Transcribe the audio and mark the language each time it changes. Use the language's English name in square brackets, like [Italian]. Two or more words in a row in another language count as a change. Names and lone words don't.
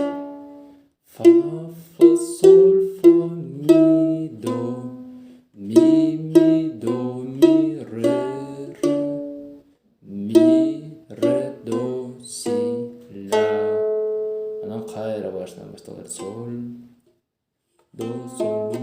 [Kyrgyz] Фа, фа, соль, фа, ми, до. Ми, ми, до, ми, ре, ре. Ми, ре, до, си, ля. Анан кайра башынан башталат. Соль, до, соль.